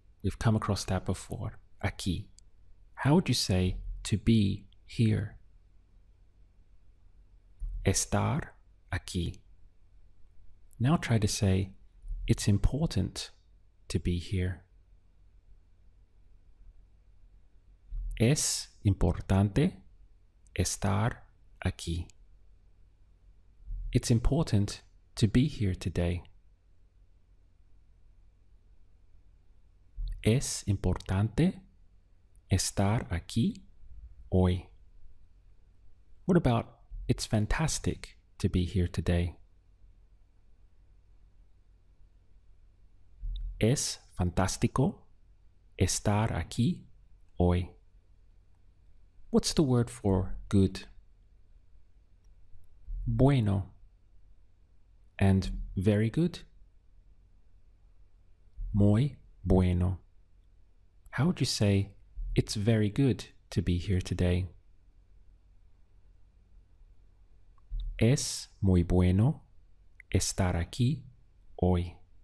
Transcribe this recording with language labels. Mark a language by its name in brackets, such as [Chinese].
[English] We've come across that before. Aquí. How would you say to be here? Estar aquí. Now try to say it's important to be here. [Spanish] Es importante estar aquí. [English] It's important to be here today. [Spanish] Es importante estar aquí hoy. [English] What about it's fantastic to be here today? [Spanish] Es fantástico estar aquí hoy. [English] What's the word for good? Bueno. And very good? [Spanish] Muy bueno. [English] How would you say it's very good to be here today? [Spanish] Es muy bueno estar aquí hoy.